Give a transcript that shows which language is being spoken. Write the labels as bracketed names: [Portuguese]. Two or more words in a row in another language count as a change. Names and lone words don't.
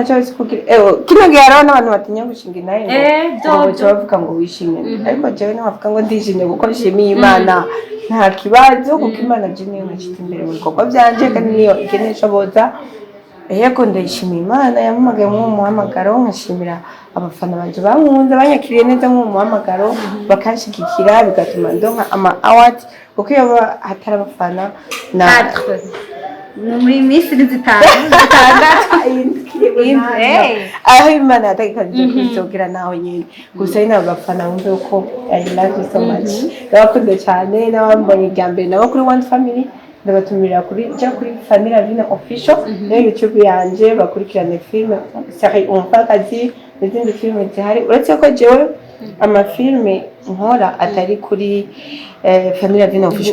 [Rundi] cyane kugira kino gihe hariho n'abantu batinya gushinga naye ngo bavuga ngo wishimye ariko jewe ntavuga ngo ndishimye kuko nshimiye Imana nta kibazo kuko Imana je niyo nashita imbere mu bikorwa byanje kandi niyo ikenesha boza yego ndayishimiye Imana yampamagaye mu muhamagaro nkashimira abafana banje bankunze banyakiriye neza mu muhamagaro bakanshigikira bigatuma ndonka ama award kuko iyo hatari abafana na muri misi zitandatu aho Imana yategekanye kuzogira nawe nyine gusa ina abafana bumve uko [English] I love you so much [Rundi] ndabakunze cyane n'abambonye irya mbere nabo kuri One Family ndabatumira kuri Fanny Lavine official no YouTube yanje bakurikirane film série umupfakazi n'izindi filime zihari uretse ko jewe amafilme nkora atari kuri Fanny Lavine official